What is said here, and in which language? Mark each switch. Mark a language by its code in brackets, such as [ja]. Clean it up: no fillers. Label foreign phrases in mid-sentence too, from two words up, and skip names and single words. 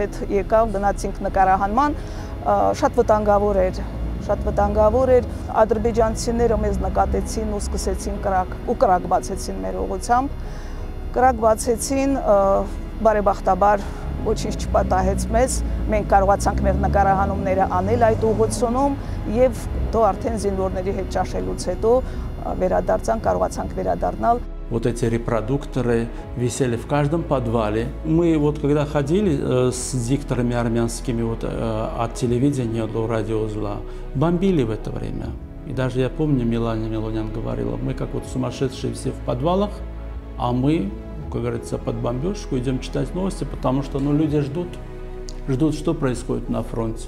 [hy] հետ եկավ, գնացինք նկարահանման, շատ վտանգավոր էր, ադրբեջանցիները մեզ նկատեցին ու սկսեցին կրակ բացեցին մեր ուղղությամբ, կրակ բացեցին, բարեբախտաբար ոչինչ չպատահեց մեզ, մենք կարողացանք մեր նկարահանումները անել այդ угодությունում եւ դու արդեն զինվորների հետ ճաշելուց հետո կարողացանք վերադառնալ. [ru] Вот эти репродукторы висели в каждом подвале. Мы вот когда ходили с дикторами армянскими вот, от телевидения до радиоузла, бомбили в это время. И даже я помню, Милана Милонян говорила, мы как вот сумасшедшие все в подвалах, а мы, как говорится, под бомбежку идем читать новости, потому что ну, люди ждут, что происходит на фронте.